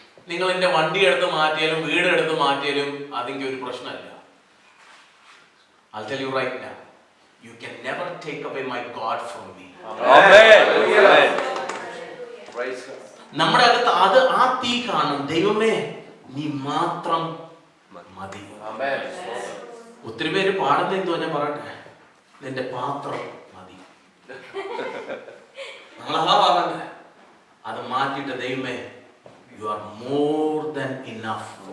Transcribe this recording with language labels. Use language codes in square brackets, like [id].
[ml] നിങ്ങൾ എന്റെ വണ്ടി എടുത്ത് മാറ്റിയാലും വീട് എടുത്ത് മാറ്റിയാലും അതെനിക്ക് ഒരു പ്രശ്നമല്ല. [en] I'll tell you right now, you can never take away my God from me. Amen. Praise God. [ml] നമ്മുടെ അകത്ത് അത് ആ തീ കാണും. ദൈവമേ നീ മാത്രം മതി. [en] Amen. [ml] ഒത്തിരി പേര് പാടുന്ന എന്തോ ഞാൻ പറയട്ടെ, നിന്റെ പാത്രം മതി. നമ്മളതാ പറഞ്ഞത്. അത് മാറ്റിയിട്ട് ദൈവമേ [en] you are more than enough.